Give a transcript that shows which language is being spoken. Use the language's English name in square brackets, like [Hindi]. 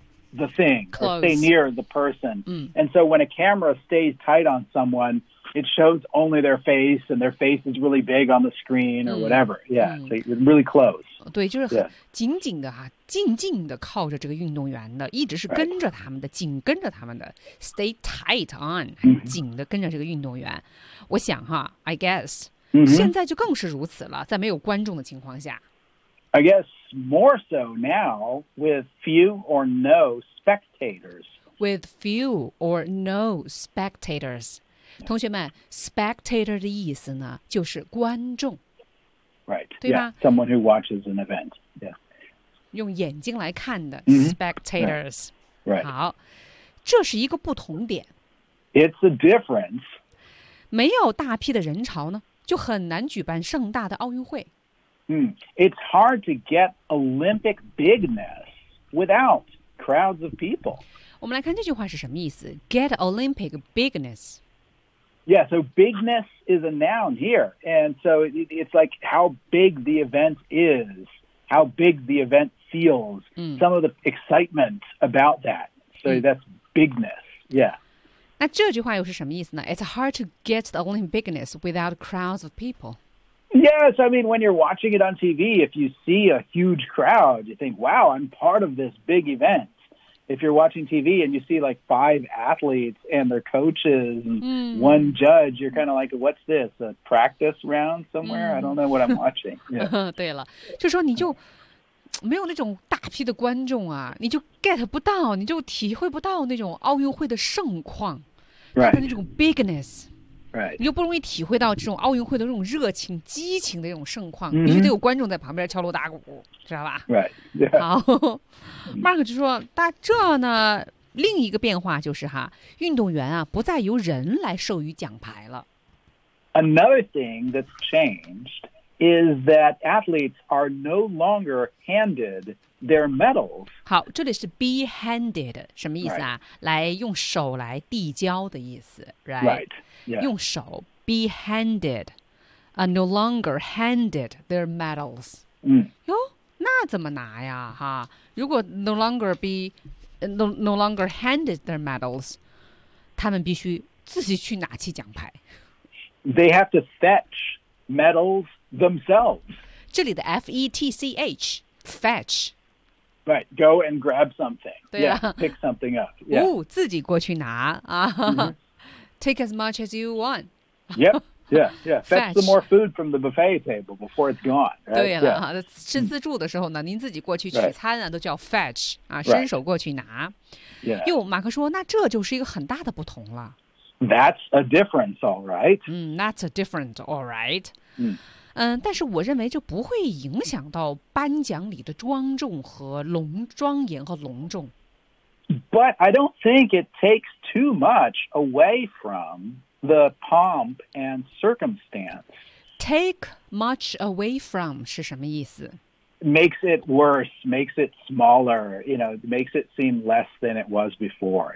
[English] The thing, or stay near the person.、And so when a camera stays tight on someone, it shows only their face, and their face is really big on the screen or whatever. Yeah,、so you're really close. [Chinese] 对，就是很紧紧的、静静的靠着这个运动员的，一直是跟着他们的、紧跟着他们的。 [English] Stay tight on, [Chinese] 很紧的跟着这个运动员。我想哈 [English] I guess,、 [Chinese] 现在就更是如此了，在没有观众的情况下。 [English] I guess more so now with few or no spectators. With few or no spectators. [Chinese] 同学们 spectator 的意思呢就是观众。 [English] Right. [Chinese] 对吧、 [English] Someone who watches an event. Yeah. [Chinese] 用眼睛来看的 spectators. [English] Right. [Chinese] 好。这是一个不同点。 [English] It's a difference. [Chinese] 没有大批的人潮呢就很难举办盛大的奥运会。 [English] It's hard to get Olympic bigness without crowds of people. [Chinese] 我们来看这句话是什么意思。 [English] Get Olympic bigness. Yeah, so bigness is a noun here. And so it's like how big the event is, how big the event feels, some of the excitement about that. So that's bigness, yeah. [Chinese] 那这句话又是什么意思呢? [English] It's hard to get the Olympic bigness without crowds of people. Yes, I mean, when you're watching it on TV, if you see a huge crowd, you think, wow, I'm part of this big event. If you're watching TV and you see like five athletes and their coaches and one judge, you're kind of like, what's this, a practice round somewhere? I don't know what I'm watching. Yeah. [Chinese] 对了，就说你就没有那种大批的观众啊，你就 get 不到，你就体会不到那种奥运会的盛况， [English] right. [Chinese] 那种 bigness。 [English] Right. [Chinese] 你就不容易体会到这种奥运会的这种热情激情的这种盛况、必须得有观众在旁边敲锣打鼓知道吧 [English] right.、Yeah. [Chinese] 好 Mark 就说但这呢另一个变化就是哈运动员啊不再由人来授予奖牌了 [English] Another thing that's changed is that athletes are no longer handed their medals [Chinese] 好这里是 be handed 什么意思啊、 [English] right. [Chinese] 来用手来递交的意思 [English] right, right. Yeah. [Chinese] 用手 [English] be handed, no longer handed their medals. [Chinese] 哟，那怎么拿呀？哈，如果 [English] no longer handed their medals, [Chinese] 他们必须自己去拿起奖牌。 [English] They have to fetch medals themselves. [Chinese] 这里的 fetch, fetch. [English] Right, go and grab something. [Chinese] 对 [English] 呀、yeah, pick something up. Yeah. [Chinese] 哦，自己过去拿啊。 [English] Take as much as you want. Yeah. Fetch some more food from the buffet table before it's gone. Right? [Chinese] 对了、 [English] yeah. [Chinese] 吃自助的时候呢您自己过去取餐啊、 [English] right. [Chinese] 都叫 fetch, 啊伸手过去拿。 [English] Yeah. [Chinese] 又马克说那这就是一个很大的不同了。 [English] That's a difference, all right. That's a difference, all right.、嗯、 [Chinese] 但是我认为就不会影响到颁奖礼的庄重和隆庄严和隆重。 [English] But I don't think it takes too much away from the pomp and circumstance. [Chinese] Take much away from 是什么意思? [English] Makes it worse, makes it smaller, you know, makes it seem less than it was before.